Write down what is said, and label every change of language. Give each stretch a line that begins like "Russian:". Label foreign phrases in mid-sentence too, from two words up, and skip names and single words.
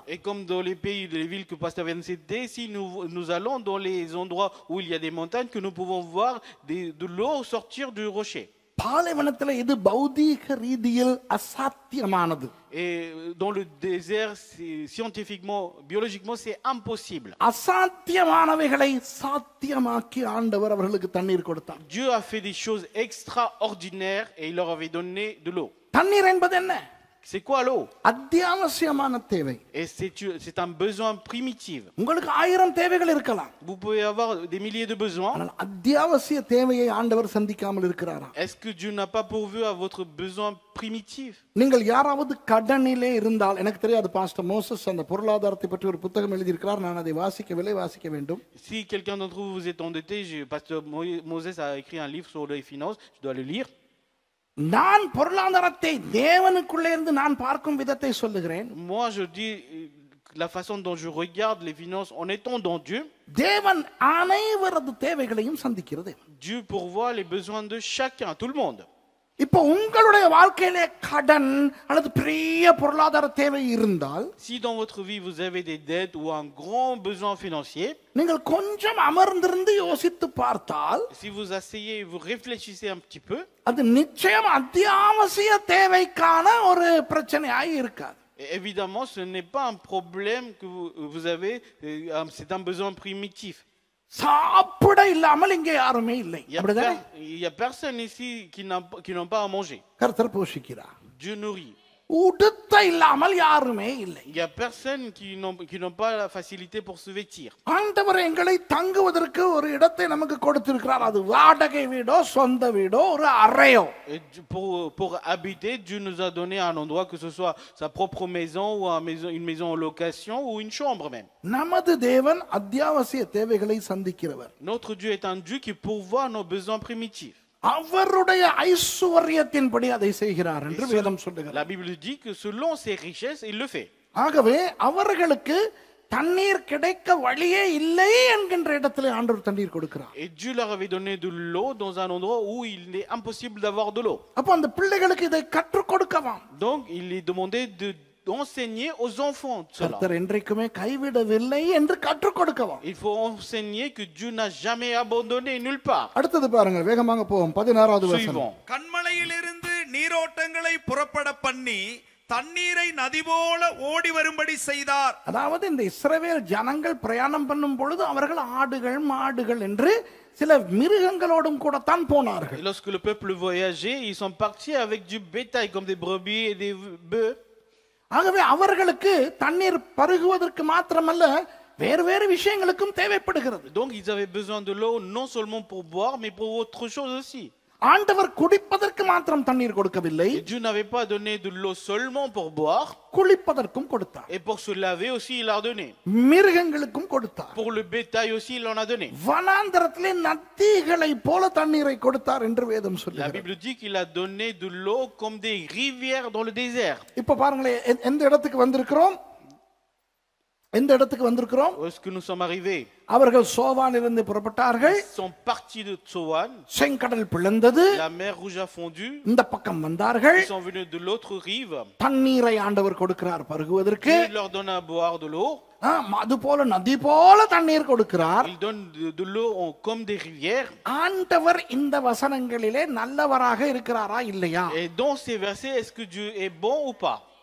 French: Et comme dans les pays, les villes que Pasteur vient de citer, si nous allons dans les endroits où il y a des montagnes, que nous pouvons voir de l'eau sortir du rocher.
Tamil: பாலைவனத்தில் இது பௌதீக ரீதியில் அசாத்தியமானது.
French: Et dans le désert, scientifiquement, biologiquement, c'est impossible.
Tamil: அசாத்தியமானவைகளை சாத்தியமாக்கி ஆண்டவர் அவர்களுக்கு தண்ணீர் கொடுத்தார்.
French: Dieu a fait des choses extraordinaires et il leur avait donné de l'eau.
Tamil: தண்ணீர் என்பது என்ன?
French: C'est quoi l'eau?
Tamil: அத்தியாவசியமான தேவை.
French: Et c'est un besoin primitif.
Tamil: உங்களுக்கு 1000 தேவைகள் இருக்கலாம்.
French: Vous pouvez avoir des milliers de besoins.
Tamil: ஆனால் அத்தியாவசிய தேவையை ஆண்டவர் சந்திக்காமல் இருக்கிறாரா?
French: Est-ce que Dieu n'a pas pourvu à votre besoin primitif?
Tamil: நீங்கள் யாராவது கடனிலே இருந்தால், எனக்கு தெரியாது, பாஸ்டர் மோசஸ் அந்த பொருளாதாரத்தை பற்றி ஒரு புத்தகம் எழுதியிருக்கிறார், நான் அதை வாசிக்க வேண்டும்.
French: Si quelqu'un d'entre vous est endetté, pasteur Moses a écrit un livre sur les finances, je dois le lire.
Tamil: நான் பொருளாதாரத்தை தேவனுக்குள்ளே இருந்து நான் பார்க்கும் விதத்தை சொல்லுகிறேன்.
French: Moi je dis la façon dont je regarde les finances en étant dans Dieu,
Tamil: தேவன் அனைவரது தேவைகளையும் சந்திக்கிறது.
French: Dieu pourvoit les besoins de chacun, tout le monde.
Tamil: இப்போ உங்களுடைய வாழ்க்கையிலே கடன் அல்லது பெரிய பொருளாதார தேவை இருந்தால்,
French: Si dans votre vie vous avez des dettes ou un grand besoin financier,
Tamil: நீங்கள் கொஞ்சம் அமர்ந்திருந்து யோசித்து பார்த்தால்,
French: si vous asseyez et vous réfléchissez un petit peu,
Tamil: அது நிச்சயம் அத்தியாவசிய தேவைக்கான ஒரு பிரச்சனையாய் இருக்காது.
French: et évidemment ce n'est pas un problème que vous avez, c'est un besoin primitif.
Tamil: சாப்பிட இல்லாமல் இங்கே யாருமே இல்லை. அப்படிதானே?
French: Il y a personne ici qui n'ont pas à manger.
Tamil: கர்த்தர் போஷிக்கிறார்.
French: Dieu nourrit.
Tamil: உடுத்த இல்லாமல் யாருமே இல்லை.
French: Il y a personne qui n'ont pas la facilité pour se vêtir.
Tamil: ஆண்டவர் எங்களை தங்குவதற்கு ஒரு இடத்தை நமக்கு கொடுத்திருக்கிறார். அது வாடகை வீடோ சொந்த வீடோ ஒரு அறையோ.
French: Et pour habiter, Dieu nous a donné un endroit, que ce soit sa propre maison ou une maison en location ou une chambre même.
Tamil: நமது தேவன் அத்தியாவசிய தேவைகளை சந்திக்கிறவர்.
French: Notre Dieu est un Dieu qui pourvoit nos besoins primitifs.
Tamil: அவருடைய ஐஸ்வரியத்தின்படி அதை செய்கிறார் என்று வேதம் சொல்லுகிறது.
French: La Bible dit que selon ses richesses, il le fait.
Tamil: ஆகவே அவர்களுக்கு தண்ணீர் கிடைக்க வழியே இல்லை என்கின்ற இடத்திலே ஆண்டவர் தண்ணீர் கொடுக்கிறார்.
French: Et Dieu leur avait donné de l'eau dans un endroit où il est impossible d'avoir de l'eau.
Tamil: அப்ப அந்த பிள்ளைகளுக்கு இதை கற்றுக் கொடுக்கலாம்.
French: Donc il est demandé d'enseigner aux enfants cela.
Tamil: கர்த்தர் என்றைக்குமே கைவிடவில்லை என்று கற்றுக் கொடுக்கலாம்.
French: Il faut enseigner que Dieu n'a jamais abandonné nulle part.
Tamil: அடுத்தது பாருங்க, வேகமாக போவோம். 16வது வசனம்.
French: Suivant.
Tamil: கண்மலையிலிருந்து நீரோட்டங்களை புறப்பட பண்ணி தண்ணீரை நதி போல ஓடி வரும்படி செய்தார். அதாவது இந்த இஸ்ரவேல் ஜனங்கள் பிரயாணம் பண்ணும் பொழுது அவர்கள் ஆடுகள் மாடுகள் என்று சில மிருகங்களோடும் கூட தான் போனார்கள்.
French: Et lorsque le peuple voyageait, ils sont partis avec du bétail comme des brebis et des bœufs.
Tamil: ஆகவே அவர்களுக்கு தண்ணீர் பருகுவதற்கு மாத்திரமல்ல வேறு வேறு விஷயங்களுக்கும் தேவைப்படுகிறது.
French: Donc ils avaient besoin de l'eau non seulement pour boire mais pour autre chose aussi.
Tamil: ஆண்டவர் குடிப்பதற்கு மாத்திரம் தண்ணீர் கொடுக்கவில்லை,
French: Et Dieu n'avait pas donné de l'eau seulement pour boire,
Tamil: குளிப்பதற்கும் கொடுத்தார்.
French: et pour se laver aussi il a donné.
Tamil: மிருகங்களுக்கும் கொடுத்தார்.
French: Pour le bétail aussi il en a donné.
Tamil: வனாந்தரத்திலே நதிகளை போல தண்ணீரை கொடுத்தார் என்று வேதம்
French: La
Tamil: சொல்லுகிறது.
French: Bible dit qu'il a donné de l'eau comme des rivières dans le désert.
Tamil: இப்ப பாருங்களேன், எந்த இடத்துக்கு வந்திருக்கிறோம்? எந்த இடத்துக்கு வந்திருக்கிறோம்?
French: Où est-ce que nous sommes arrivés?
Tamil: அவர்கள் சோவானிலிருந்து புறப்பட்டார்கள்.
French: Ils sont partis de Tsoan.
Tamil: செங்கடல் பிளந்தது.
French: La mer rouge a fondu.
Tamil: இந்த பக்கம் வந்தார்கள்.
French: Ils sont venus de l'autre rive.
Tamil: தண்ணீரை ஆண்டவர் கொடுக்கிறார் பருகுவதற்கு.
French: Il leur donne à boire de l'eau.
Tamil: அது போல நதி போல தண்ணீர் கொடுக்கிறார்.
French: Il donne de l'eau comme des rivières.
Tamil: ஆண்டவர் இந்த வசனங்களிலே நல்லவராக இருக்கிறாரா இல்லையா?
French: Et dans ces versets, est-ce que Dieu est bon ou pas?